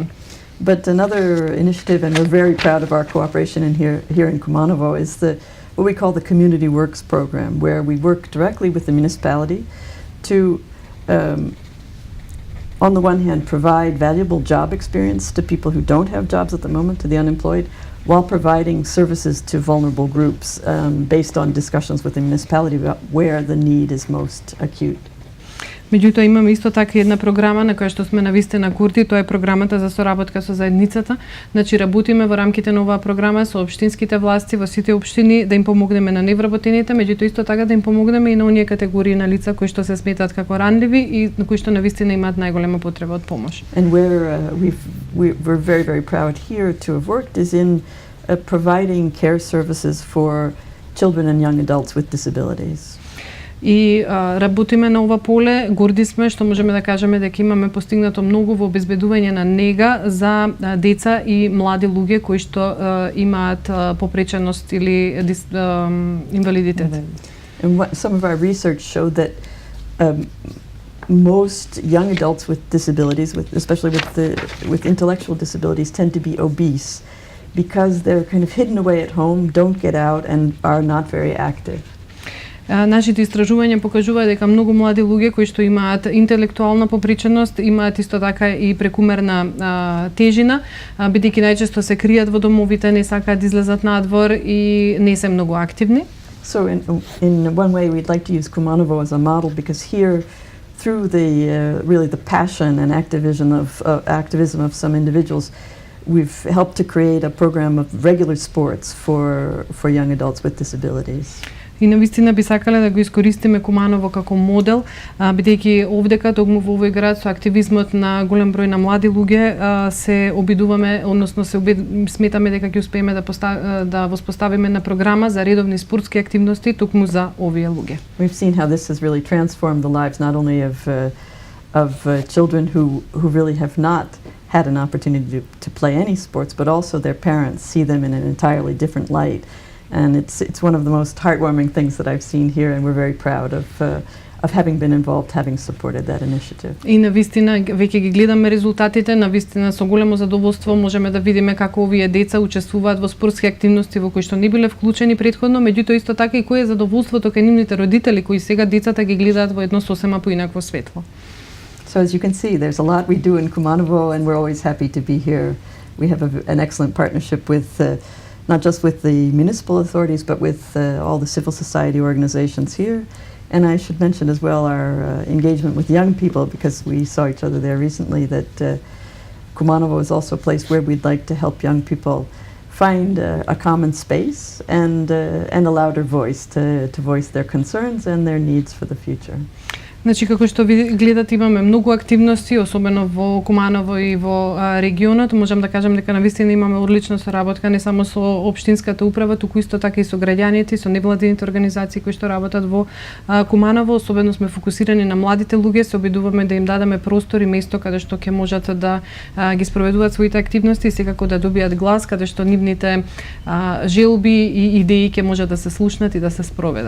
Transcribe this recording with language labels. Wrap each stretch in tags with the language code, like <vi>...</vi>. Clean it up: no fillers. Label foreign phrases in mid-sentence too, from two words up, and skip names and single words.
<en>But another initiative, and we're very proud of our cooperation here in Kumanovo, is what we call the Community Works program, where we work directly with the municipality to on the one hand, provide valuable job experience to people who don't have jobs at the moment, to the unemployed, while providing services to vulnerable groups based on discussions with the municipality about where the need is most acute.</en> <mk>Меѓутоа имаме исто така една програма на која што сме навистина Курти, тоа е програмата за соработка со заедницата. Значи работиме во рамките на оваа програма со општинските власти во сите општини да им помогнеме на невработените, меѓутоа исто така да им помогнеме и на оние категории на лица кои што се сметаат како ранливи и на кои што навистина имаат најголема потреба од помош.</mk> <en>And where we're very proud here to have worked is in providing care services for children and young adults with disabilities.</en> <mk>И работиме на ова поле, горди сме што можеме да кажеме дека имаме постигнато многу во обезбедување на нега за деца и млади луѓе кои што имаат попреченост или инвалидитет.</mk> <en>And some of our research showed that most young adults with disabilities, especially with intellectual disabilities, tend to be obese because they're kind of hidden away at home, don't get out, and are not very active.</en> <mk>Нашите истражувања покажуваат дека многу млади луѓе кои што имаат интелектуална попреченост, имаат исто така и прекумерна тежина, бидејќи најчесто се кријат во домовите, не сакаат да излезат надвор и не се многу активни.</mk> <en>So in one way we'd like to use Kumanovo as a model because here through the passion and activism of some individuals, we've helped to create a program of regular sports for young adults with disabilities.</en> <mk>И навистина би сакале да го искористиме Куманово како модел, бидејќи овдека токму во овој град со активизмот на голем број на млади луѓе се обидуваме, односно сметаме дека ќе успееме да воспоставиме на програма за редовни спортски активности токму за овие луѓе.</mk> <en>We've seen how this has really transformed the lives not only of children who really have not had an opportunity to play any sports, but also their parents see them in an entirely different light. And it's one of the most heartwarming things that I've seen here, and we're very proud of having been involved, having supported that initiative.</en> <mk>И навистина веќе ги гледаме резултатите, навистина со големо задоволство можеме да видиме како овие деца учествуваат во спортски активности во кои што не биле вклучени претходно, меѓутоа исто така и кое е задоволството кај нивните родители кои сега децата ги гледаат во едно сосема поинакво светло.</mk> <en>So as you can see, there's a lot we do in Kumanovo, and we're always happy to be here. We have an excellent partnership with not just with the municipal authorities, but with all the civil society organizations here. And I should mention as well our engagement with young people, because we saw each other there recently, that Kumanovo is also a place where we'd like to help young people find a common space and a louder voice to voice their concerns and their needs for the future.</en> <mk>Значи, како што ви гледате, имаме многу активности, особено во Куманово и во регионот. Можам да кажам дека навистина имаме одлична соработка не само со општинската управа, туку исто така и со граѓаните, со невладините организации кои што работат во Куманово. Особено сме фокусирани на младите луѓе, се обидуваме да им дадеме простор и место каде што ќе можат да ги спроведуваат своите активности и секако да добијат глас, каде што нивните желби и идеи ќе можат да се слушнат и да се спроведат.</mk>